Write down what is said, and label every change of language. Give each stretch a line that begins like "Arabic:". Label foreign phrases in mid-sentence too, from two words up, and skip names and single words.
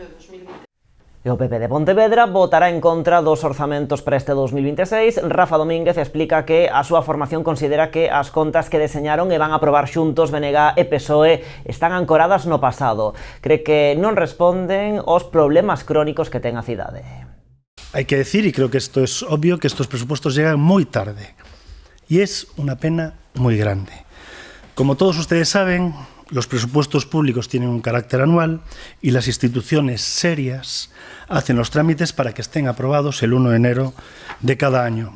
Galician: E o PP de Pontevedra votará en contra dos orzamentos para este 2026. Rafa Domínguez explica que a súa formación considera que as contas que deseñaron e van a aprobar xuntos BNG e PSOE están ancoradas no pasado. Cree que non responden aos problemas crónicos que ten a cidade.
Spanish: Hay que decir, y creo que esto es obvio, que estos presupuestos llegan muy tarde. Y es una pena muy grande. Como todos ustedes saben, los presupuestos públicos tienen un carácter anual y las instituciones serias hacen los trámites para que estén aprobados el 1 de enero de cada año.